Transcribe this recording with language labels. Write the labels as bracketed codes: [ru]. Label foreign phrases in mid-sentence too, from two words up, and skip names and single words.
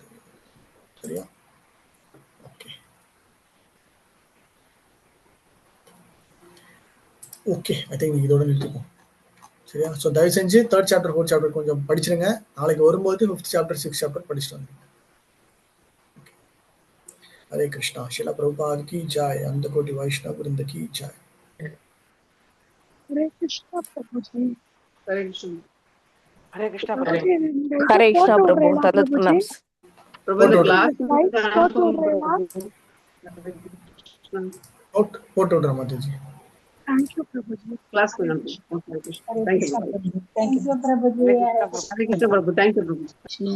[ta] சரியா? [en] okay okay, I think [ta] இதோட நிறுத்திப்போம். சரியா? ஸோ தயவு செஞ்சு [en] 3rd chapter 4th chapter [ta] கொஞ்சம் படிச்சிருங்க. நாளைக்கு வரும்போது [en] 5th chapter 6th chapter [ta] படிச்சுட்டு வந்துருங்க. [hi] हरे कृष्णा, शिला प्रभुपाद की जय, अंत कोटि वैष्णव वृंद की जय. हरे कृष्णा प्रभु जी. हरे कृष्ण. हरे कृष्णा प्रभु. प्रभु क्लास [ta] போட்டு விடுற மாதிரி ஜி. [en] thank you [hi] प्रभु जी. क्लास में [en] thank you. Thank you, Prabhuji. [hi] हरे कृष्ण प्रभु. [en] thank you प्रभु.